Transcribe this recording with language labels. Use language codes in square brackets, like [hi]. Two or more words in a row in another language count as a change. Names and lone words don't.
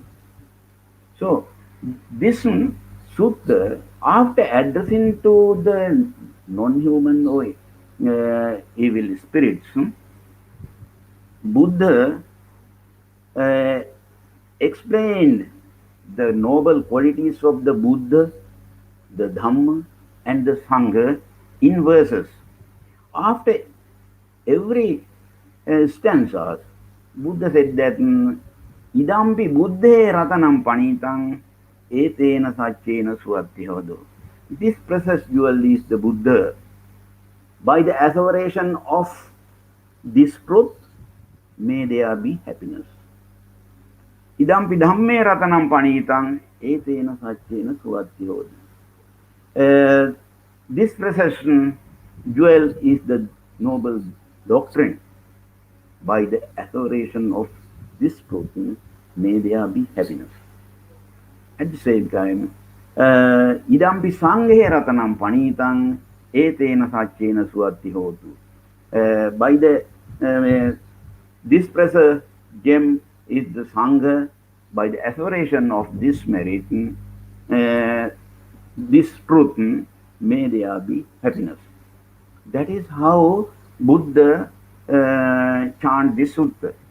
[en] So, this sutta, after addressing to the non-human or evil spirits, Buddha uh, explained the noble qualities of the Buddha, the Dhamma, and the Sangha in verses. After every stanza, Buddha said that [pi] idampi buddhe ratanam panitang etena sachena suattihodo. [en] This precious jewel is the Buddha. By the asseveration of this truth, may there be happiness. [pi] Idampi dhamme ratanam panitang etena sachena suattihodo. [en] This precious jewel is the noble doctrine. By the asseveration of this truth, may there be happiness. At the same time, [pi] idampi sanghe ratanam panitang etena sachena suatti hotu. [en] By the this precious gem is the sangha. By the asseveration of this merit, this truth, may there be happiness. That is how Buddha chant this sutta.